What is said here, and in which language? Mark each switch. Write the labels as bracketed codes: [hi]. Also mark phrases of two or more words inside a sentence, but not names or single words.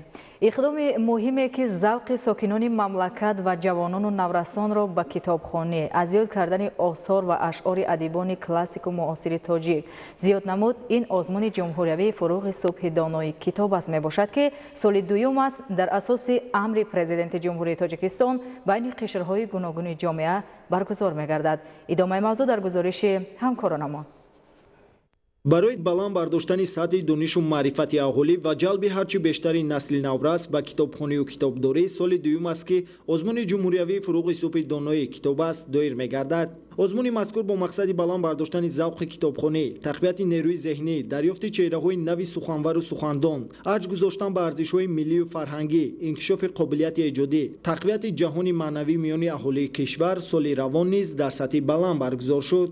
[tg] اقدام مهمی که ذوق ساکنان مملکت و جوانان و نورسان را به کتابخوانی از یاد کردن آثار و اشعار ادیبان کلاسیک و معاصر تاجیک زیاد نمود، این آزمون جمهوری فروغ صبح دانای کتاب است میباشد که سال دوم است در اساس امر پرزیدنت جمهوری تاجیکستان بین قشرهای گوناگون جامعه برگزار می‌گردد. ادامه موضوع در گزارش همکاران ما. برای баланд бардоштани сатҳи донишу маърифати аҳолӣ ва ҷалби ҳарчи бештари насли наврас ба китобхонию китобдорӣ соли дуюм аст ки озмуни ҷумҳуриявии фурӯғи субҳи донои китоб аст доир мегардад. озмуни мазкур бо мақсади баланд бардоштани завқи китобхонӣ, тақвияти нерӯи зеҳнӣ, дарёфти чеҳраҳои нави суханвару сухандон, арҷ гузоштан ба арзишҳои миллию фарҳангӣ, инкишофи қобилияти эҷодӣ, тақвияти ҷаҳони маънавӣ миёни аҳолии кишвар соли равон низ дар сатҳи баланд баргузор шуд.